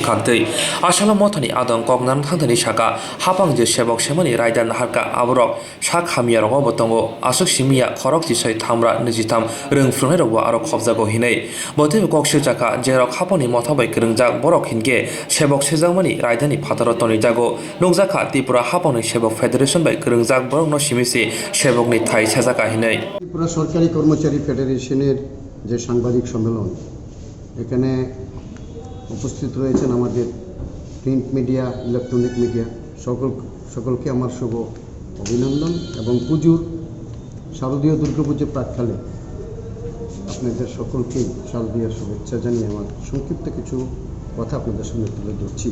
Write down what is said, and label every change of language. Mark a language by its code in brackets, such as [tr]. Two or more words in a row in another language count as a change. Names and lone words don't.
[trp] bukhantei asala mothani adong koknan thangdani shaka hapang je shebok shemani raidan harka abrok shak hamia rongo botongo asuk simia khorok ti sai thamra nijitam rungfrunai rogwa aro khobjago hinai bote kokshil jaka jerok haponi mothabai kringjak borok hinge shebok sejangmani raidani phataro toni jago nongjaka Tripura haponi shebok federation bai kringjak borok no simisi shebok ni thai sajaka hinai [bn] ত্রিপুরা সরকারি কর্মচারী ফেডারেশনের যে সাংবাদিক সম্মেলন এখানে উপস্থিত রয়েছেন আমাদের [en] print media electronic media [bn] সকলকে আমার শুভ অভিনন্দন এবং পুজোর শারদীয় দুর্গাপুজোর প্রাক্কালে আপনাদের সকলকেই শারদীয় শুভেচ্ছা জানিয়ে আমার সংক্ষিপ্ত কিছু কথা আপনাদের সামনে তুলে ধরছি।